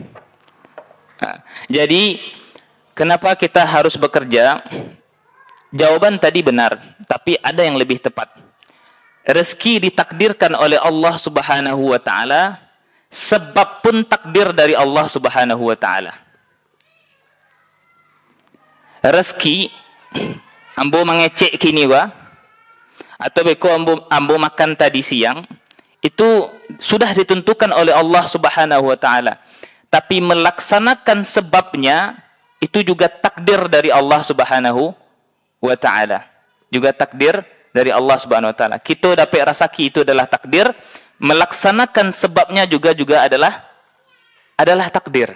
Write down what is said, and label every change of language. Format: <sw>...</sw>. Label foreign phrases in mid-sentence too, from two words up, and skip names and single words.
<id>Jadi, kenapa kita harus bekerja? Jawaban tadi benar, tapi ada yang lebih tepat. Rezeki ditakdirkan oleh Allah</id> <ar>سبحانه وتعالى,</ar> <id>sebab pun takdir dari Allah</id> <ar>سبحانه وتعالى.</ar> <min>Rezeki ambo mengecek kini atau beko ambo makan tadi siang,</min> <id>itu sudah ditentukan oleh Allah</id> <ar>سبحانه وتعالى.</ar> <id>Tapi melaksanakan sebabnya itu juga takdir dari Allah</id> <ar>سبحانه وتعالى.</ar> <id>Juga takdir dari Allah</id> <ar>سبحانه وتعالى.</ar> <id>Kita dapat rezeki itu adalah takdir, melaksanakan sebabnya juga adalah takdir.</id>